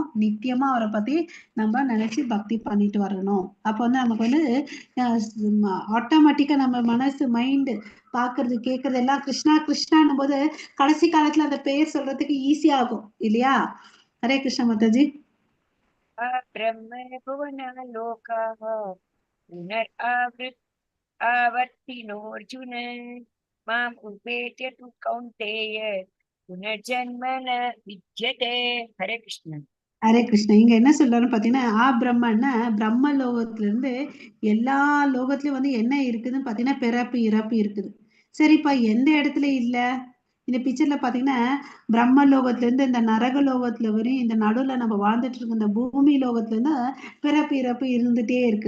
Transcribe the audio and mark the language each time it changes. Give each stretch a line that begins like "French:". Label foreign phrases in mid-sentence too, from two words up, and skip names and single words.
Tamil: நித்தியமா அவரை பத்தி நம்ம நினைச்சு பக்தி பண்ணிட்டு வரணும். அப்ப வந்து நமக்கு வந்து ஆட்டோமேட்டிக்கா நம்ம மனசு மைண்ட் பாக்குறது கேக்குறது எல்லாம் கிருஷ்ணா கிருஷ்ணான்னும் போது கடைசி காலத்துல அந்த பெயர் சொல்றதுக்கு ஈஸியா ஆகும் இல்லையா? ஹரே கிருஷ்ணா மாதாஜி.
Sanskrit: ब्रह्म भुवन लोकाः आवर्तिनोऽर्जुन माम् उपेत्य तु कौन्तेय पुनर्जन्म न विद्यते. हरे कृष्ण.
Tamil: ஹரே கிருஷ்ணா. இங்க என்ன சொல்றாருன்னு பாத்தீங்கன்னா பிரம்மன்னா பிரம்ம லோகத்துல இருந்து எல்லா லோகத்திலயும் வந்து என்ன இருக்குதுன்னு பாத்தீங்கன்னா பிறப்பு இறப்பு இருக்குது. சரிப்பா, எந்த இடத்துல இல்ல? இந்த பிக்சர்ல பாத்தீங்கன்னா பிரம்ம லோகத்துல இருந்து இந்த நரக லோகத்துல வரையும் இந்த நடுவுல நம்ம வாழ்ந்துட்டு இருக்க இந்த பூமி லோகத்துல இருந்து பிறப்பு இறப்பு இருந்துட்டே இருக்குது.